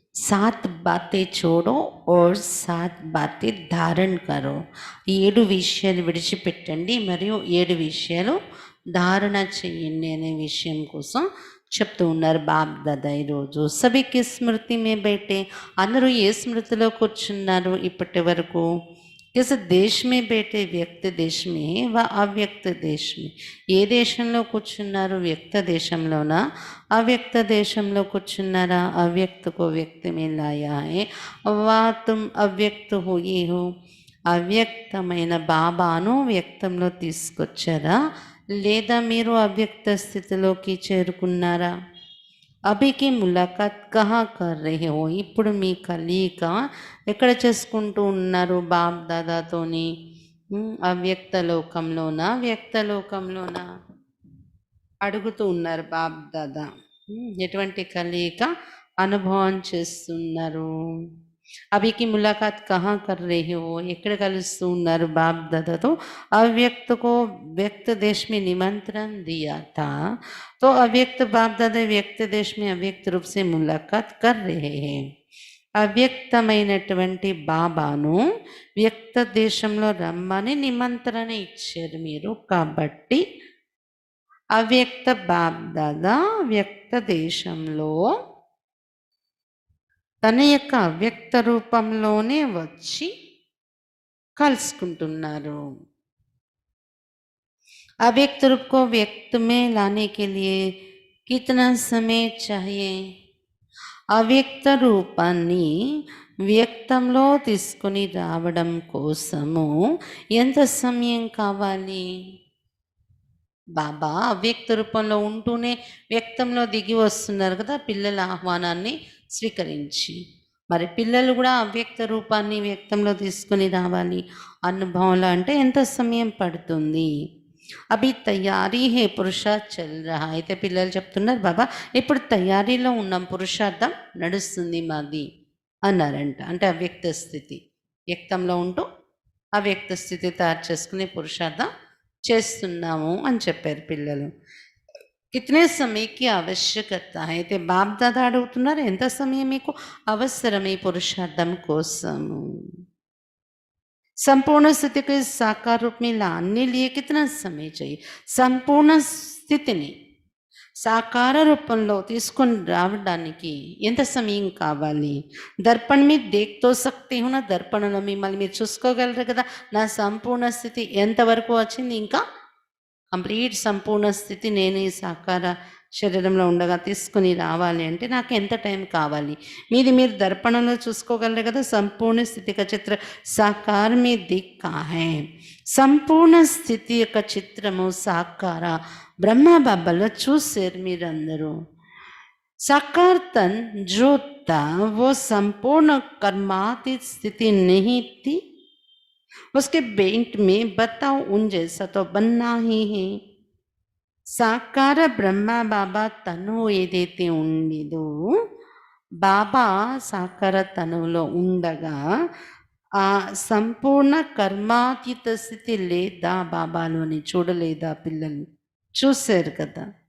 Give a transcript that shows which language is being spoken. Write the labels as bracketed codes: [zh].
[hi] सात बातें छोड़ो और सात बातें धारण करो. [te] 7 విషయాలు విడిచిపెట్టండి మరియు 7 విషయాలు ధారణ చేయండి అనే విషయం కోసం చెప్తూ ఉన్నారు బాబ్ దాదా ఈరోజు. [hi] సభకి స్మృతి మే బైఠే, [te] అందరూ ఏ స్మృతిలో కూర్చున్నారు ఇప్పటి వరకు? [hi] किस देश में बैठे? व्यक्त देश में व अव्यक्त देश में. [te] ఏ దేశంలో కూర్చున్నారు? వ్యక్త దేశంలోనా अव्यक्त దేశంలో కూర్చున్నారా? [hi] अव्यक्त को व्यक्त में लाया है वा तुम अव्यक्त हुई हो. [te] అవ్యక్తమైన బాబాను వ్యక్తంలో తీసుకొచ్చారా లేదా మీరు అవ్యక్త స్థితిలోకి చేరుకున్నారా? [hi] అభికి ములాఖాత్ కహా కర్ రహే హో, [te] ఇప్పుడు మీ కలీక ఎక్కడ చేసుకుంటూ ఉన్నారు బాబ్ దాదాతోని? అవ్యక్త లోకంలోనా వ్యక్త లోకంలోనా అడుగుతూ ఉన్నారు బాబ్ దాదా. ఎటువంటి కలీక అనుభవం చేస్తున్నారు? [hi] అభికి ములాఖాత్ కహా కర్ రహే హో, [te] ఎక్కడ కలుస్తూ ఉన్నారు బాబ్ దాదాతో? [hi] अव्यक्त को व्यक्त देश में निमंत्रण दिया था, तो अव्यक्त बाप दादा व्यक्त देश में अव्यक्त रूप से मुलाकात कर रहे हैं. [te] అవ్యక్తమైనటువంటి బాబాను వ్యక్త దేశంలో రమ్మని నిమంత్రణ ఇచ్చారు మీరు. కాబట్టి అవ్యక్త బాప్ దాదా వ్యక్త దేశంలో తన యొక్క అవ్యక్త రూపంలోనే వచ్చి కలుసుకుంటున్నారు. अव्यक्त रूप को व्यक्त में लाने के लिए कितना समय चाहिए? అవ్యక్త రూపాన్ని వ్యక్తంలో తీసుకొని రావడం కోసము ఎంత సమయం కావాలి? బాబా అవ్యక్త రూపంలో ఉంటూనే వ్యక్తంలో దిగి వస్తున్నారు కదా పిల్లల ఆహ్వానాన్ని స్వీకరించి. మరి పిల్లలు కూడా అవ్యక్త రూపాన్ని వ్యక్తంలో తీసుకొని రావాలి అనుభవంలో అంటే ఎంత సమయం పడుతుంది? [hi] అభి తయారీ హే పురుషార్థ్ చల్ రహా. [te] అయితే పిల్లలు చెప్తున్నారు బాబా ఇప్పుడు తయారీలో ఉన్నాం, పురుషార్థం నడుస్తుంది మాది అన్నారంట. అంటే అవ్యక్త స్థితి, వ్యక్తంలో ఉంటూ అవ్యక్త స్థితి తయారు చేసుకునే పురుషార్థం చేస్తున్నాము అని చెప్పారు పిల్లలు. [hi] కితనే సమయకి ఆవశ్యకత? [te] అయితే బాప్ దాదా అడుగుతున్నారు ఎంత సమయం మీకు అవసరం ఈ పురుషార్థం కోసము? [hi] संपूर्ण स्थिति को साकार रूप में लाने लिए कितना समय चाहिए? [te] సంపూర్ణ స్థితిని సాకార రూపంలో తీసుకొని రావడానికి ఎంత సమయం కావాలి? [hi] దర్పణ మీ దేఖ్తో సక్తి హున, [te] దర్పణలో మిమ్మల్ని మీరు చూసుకోగలరు కదా నా సంపూర్ణ స్థితి ఎంతవరకు వచ్చింది. ఇంకా కంప్లీట్ సంపూర్ణ స్థితి నేను ఈ సాకార శరీరంలో ఉండగా తీసుకుని రావాలి అంటే నాకు ఎంత టైం కావాలి? మీది మీరు దర్పణంలో చూసుకోగలరు కదా సంపూర్ణ స్థితి యొక్క [hi] చిత్ర సాకార మీ దిక్కా హై. [te] సంపూర్ణ స్థితి యొక్క చిత్రము సాకార బ్రహ్మ బాబాలో చూసారు మీరందరూ. [hi] साकार तन जो था वो संपूर्ण कर्मातीत स्थिति नहीं थी. उसके बेंट में बताओ उन जैसा तो बनना ही है. [te] సాకార బ్రహ్మ బాబా తను ఏదైతే ఉండేదో, బాబా సాకార తనువులో ఉండగా ఆ సంపూర్ణ కర్మాతీత స్థితి లేదా బాబాలోని చూడలేదా పిల్లలు? చూశారు కదా.